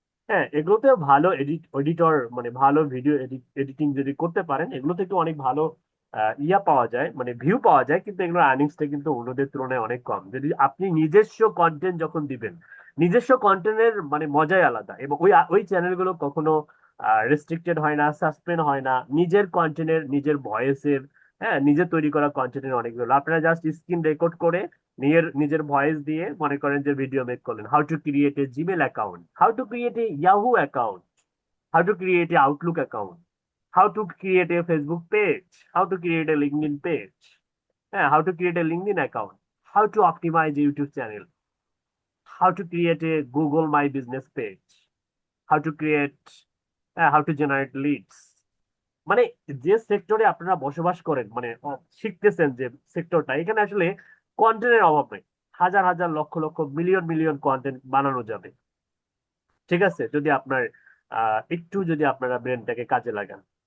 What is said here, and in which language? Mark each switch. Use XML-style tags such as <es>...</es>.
<bn>হ্যাঁ, এগুলোতে ভালো এডিটর, মানে ভালো ভিডিও এডিটিং যদি করতে পারেন, এগুলো থেকে অনেক ভালো ইয়া পাওয়া যায়, মানে ভিউ পাওয়া যায়, কিন্তু এগুলোর আর্নিংসটা কিন্তু অন্যদের তুলনায় অনেক কম। যদি আপনি নিজস্ব কন্টেন্ট যখন দিবেন, নিজস্ব কন্টেন্টের মানে মজাই আলাদা, এবং ওই ওই চ্যানেলগুলো কখনো রেস্ট্রিক্টেড হয় না, সাসপেন্ড হয় না, নিজের কন্টেন্টের, নিজের ভয়েসের, হ্যাঁ, নিজে তৈরি করা কন্টেন্টের অনেকগুলো। আপনারা জাস্ট স্ক্রিন রেকর্ড করে নিজের নিজের ভয়েস দিয়ে মনে করেন যে ভিডিও মেক করলেন,</bn> <en>How to create a Gmail account, how to create a Yahoo account, how to create a Outlook account, how to create a Facebook page, how to create a LinkedIn page, how to create a LinkedIn account, how to optimize a YouTube channel, how to create a Google My Business page, how to create, how to generate leads.</en> <bn>মানে যে সেক্টরে আপনারা বসবাস করেন, মানে শিখতেছেন যে সেক্টরটা, এখানে আসলে কন্টেন্টের অভাব নেই। হাজার হাজার lakh lakh million million content বানানো যাবে, ঠিক আছে, যদি আপনার একটু যদি আপনারা ব্রেনটাকে কাজে লাগান।</bn>